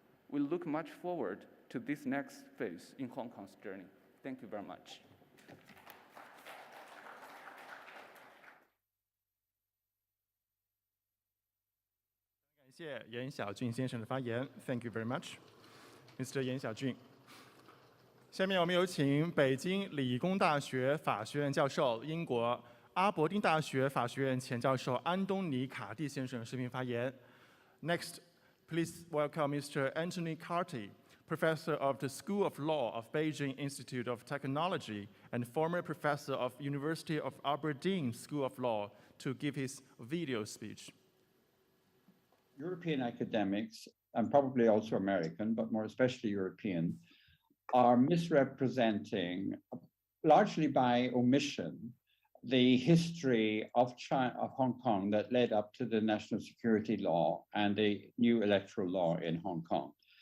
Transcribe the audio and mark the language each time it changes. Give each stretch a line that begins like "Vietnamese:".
English: We look much forward to this next phase in Hong Kong's journey. Thank you very much.
Chinese: 谢严小俊先生的发言 ，
English: Thank you very much, Mr.
Chinese: 严小俊。下面我们有请北京理工大学法学院教授、英国阿伯丁大学法学院前教授安东尼·卡蒂先生视频发言。
English: Next, please welcome Mr. Anthony Carty, Professor of the School of Law of Beijing Institute of Technology and former Professor of University of Aberdeen School of Law, to give his video speech. European academics, and probably also American, but more especially European, are misrepresenting, largely by omission, the history of China, of Hong Kong that led up to the national security law and the new electoral law in Hong Kong.